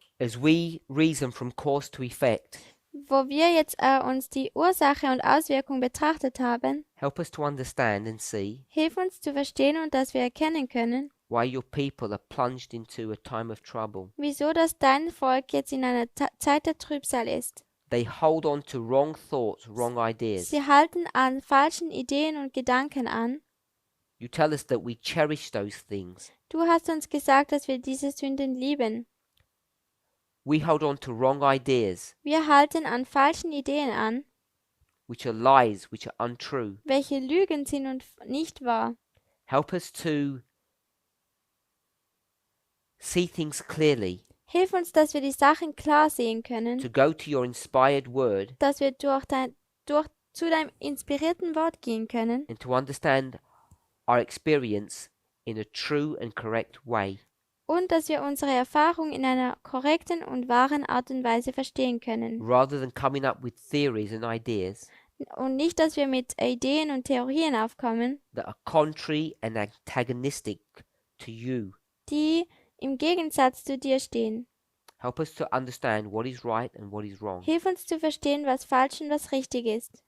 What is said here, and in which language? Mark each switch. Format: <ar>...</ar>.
<en>as we reason from cause to effect,</en> <de>wo wir jetzt uns die Ursache und Auswirkung betrachtet haben,</de> <en>help us to understand and see</en> <de>hilf uns zu verstehen und dass wir erkennen können,</de> <en>why your people are plunged into a time of trouble.</en> <de>wieso dass dein Volk jetzt in einer Zeit der Trübsal ist.</de> <en>They hold on to wrong thoughts, wrong ideas.</en> <de>Sie halten an falschen Ideen und Gedanken an.</de> <en>You tell us that we cherish those things.</en> <de>Du hast uns gesagt, dass wir diese Sünden lieben.</de> <en>We hold on to wrong ideas,</en> <de>Wir halten an falschen Ideen an,</de> <en>which are lies, which are untrue.</en> <de>welche Lügen sind und nicht wahr.</de> <en>Help us to see things clearly,</en> <de>Hilf uns, dass wir die Sachen klar sehen</de> <en>to</en> <de>können,</de> <en>go to your inspired word,</en> <de>dass wir zu deinem inspirierten Wort gehen können</de> <en>and to understand our experience in a true and correct way.</en> <de>und dass wir unsere Erfahrung in einer korrekten und wahren Art und Weise verstehen können.</de> <en>Rather than coming up with theories and ideas</en> <de>Und nicht, dass wir mit Ideen und Theorien aufkommen,</de> <en>that are contrary and antagonistic to you.</en> <de>die im Gegensatz zu dir stehen.</de> <en>Help us to understand what is right and what is wrong.</en> <de>Hilf uns zu verstehen, was falsch und was richtig ist.</de>